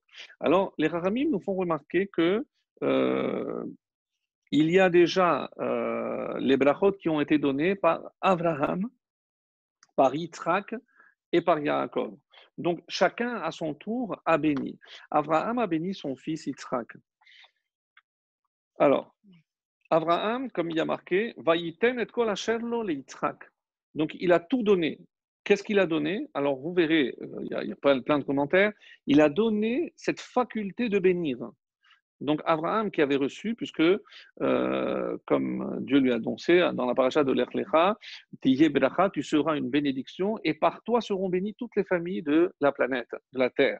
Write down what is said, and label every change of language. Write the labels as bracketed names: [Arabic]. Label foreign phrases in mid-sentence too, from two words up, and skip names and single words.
[French] Alors, les Rahamim nous font remarquer que il y a déjà les brachot qui ont été donnés par Abraham, par Yitzhak et par Yaakov. Donc, chacun à son tour a béni. Abraham a béni son fils Yitzhak. Alors, Abraham, comme il y a marqué, [Hebrew] ויתן את כל אשר לו ל יצחק. [French] Donc, il a tout donné. Qu'est-ce qu'il a donné? Alors, vous verrez, il y a plein de commentaires. Il a donné cette faculté de bénir. Donc, Abraham qui avait reçu, puisque, comme Dieu lui a annoncé dans la paracha de l'Ech Lecha, [Hebrew] תהיה ברכה, [French] tu seras une bénédiction, et par toi seront bénies toutes les familles de la planète, de la terre.